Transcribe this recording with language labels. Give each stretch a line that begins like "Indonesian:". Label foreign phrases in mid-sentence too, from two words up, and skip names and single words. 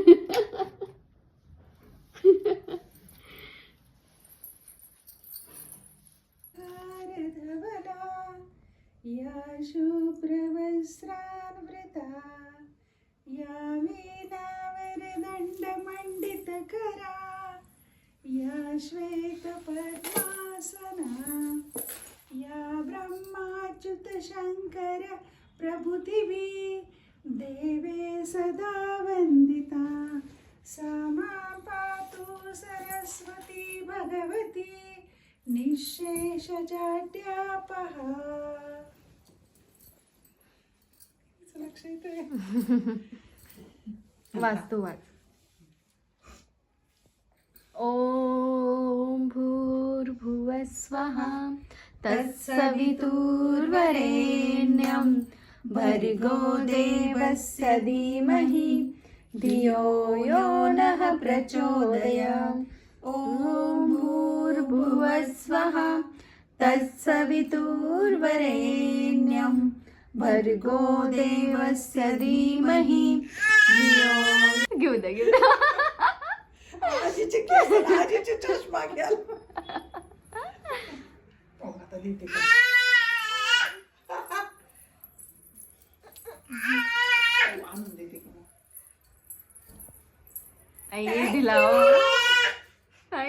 Sanskrit: धवला या शुभ्रवस्त्रान्वृता या वीणावर दंड मंडित करा या श्वेत पद्मासना या ब्रह्माच्युत शंकर प्रभुतिवी देवे सदा वंदिता सा मां पातु सरस्वती भगवती निःशेष जाड्यापहा.
Marathi: लक्ष येते. वाचतो वाच.
Sanskrit: ओम भूर्भुवः स्वः तत्सवितुर्वरेण्यं भर्गो देवस्य धीमहि धियो यो नः प्रचोदयात्. ओम भूर्भुवः स्वः तत्सवितुर्वरेण्यं भर्गो देवस्य धीमहि धियो.
Marathi: घेऊ द्या घेऊ द्या. आजीचे केस आणि आजीचे चष्मा घ्याल. आता लिहिते का? आणून देते का? आई दिला. आई